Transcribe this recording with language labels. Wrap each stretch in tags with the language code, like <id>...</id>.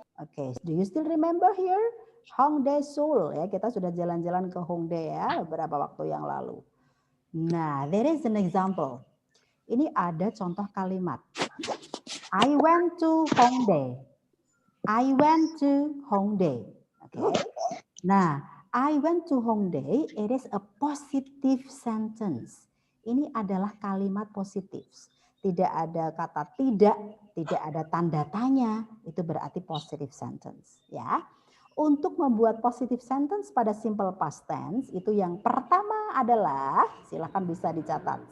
<en>Oke, do you still remember here?</en> <id>Hongdae Seoul ya, kita sudah jalan-jalan ke Hongdae ya beberapa waktu yang lalu.</id> <en>Nah, there is an example.</en> <id>Ini ada contoh kalimat.</id> <en>I went to Hongdae. I went to Hongdae. Oke. Nah, I went to Hongdae, it is a positive sentence.</en> <id>Ini adalah kalimat positif. Tidak ada kata tidak ada tanda tanya, itu berarti positive sentence, ya. Untuk membuat positive sentence pada simple past tense, itu yang pertama adalah, silakan bisa dicatat.</id>